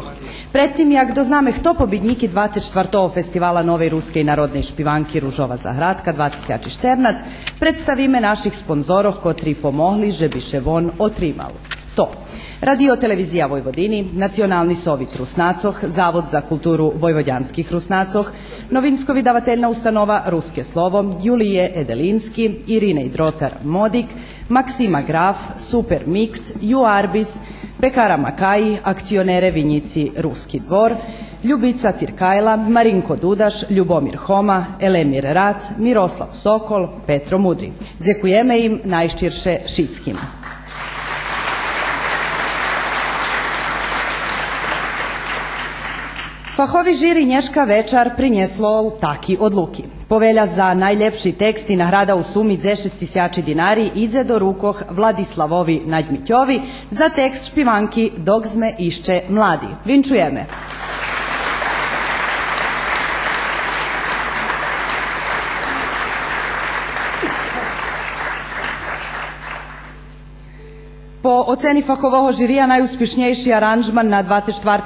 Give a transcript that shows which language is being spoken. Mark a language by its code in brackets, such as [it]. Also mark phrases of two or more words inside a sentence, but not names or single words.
[rue] Predtim, jak dozname kto pobjedniki 24. festivala Nove ruske i narodne špivanki Ružova Zahradka 2014, predstavime naših sponzorov kotri pomogli, že bi še von otrimal. To. Radio Televizija Vojvodini, Nacionalni sovjet Rusnacoh, Zavod za kulturu Vojvodjanskih Rusnacoh, novinsko vydavateljna ustanova Ruske slovo, Julije Edelinski, Irine Drotar Modik, Maksima Graf, Super Mix, Juarbis, Pekara Makaji, akcionere Vinjici Ruski dvor, Ljubica Tirkajla, Marinko Dudaš, Ljubomir Homa, Elemir Rac, Miroslav Sokol, Petro Mudri. Dzekujeme im najščirše šitskim. Fahovi žiri Nješka večar prinjeslo taki odluki. [sr] Povelja za najljepši tekst i nagrada u sumi [rue] 10.000 dinari idze do rukoh Vladislavovi Nađmitjovi za tekst špivanki Dok sme išće mladi. Vinčujeme. Po oceni fahovog žirija najuspješnejši aranžman na 24.